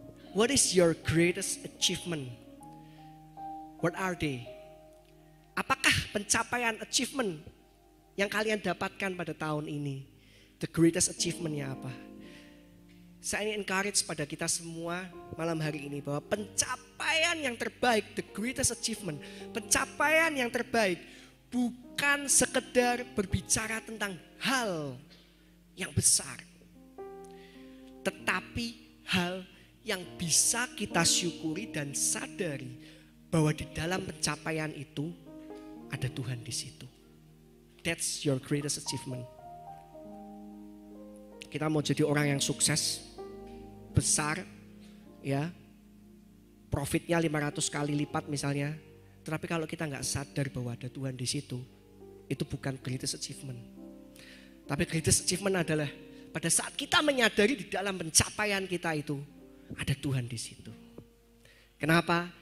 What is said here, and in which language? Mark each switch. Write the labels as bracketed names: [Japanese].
[English] What is your greatest achievement? What are they? [Indonesian] Apakah pencapaian achievement yang kalian dapatkan pada tahun ini? [English] The greatest achievement- [Indonesian] nya apa? Saya ingin encourage pada kita semua malam hari ini bahwa pencapaian yang terbaik, [English] the greatest achievement, [Indonesian] pencapaian yang terbaik bukan sekedar berbicara tentang hal yang besar, tetapi hal yang bisa kita syukuri dan sadari bahwa di dalam pencapaian itu ada Tuhan di situ. [English] That's your greatest achievement. [Indonesian] Kita mau jadi orang yang sukses, besar, ya, profitnya 500 kali lipat misalnya, Tetapi kalau kita nggak sadar bahwa ada Tuhan di situ, itu bukan [English] greatest achievement. [Indonesian] Tapi [English] greatest achievement [Indonesian] adalah pada saat kita menyadari di dalam pencapaian kita itu ada Tuhan di situ. Kenapa?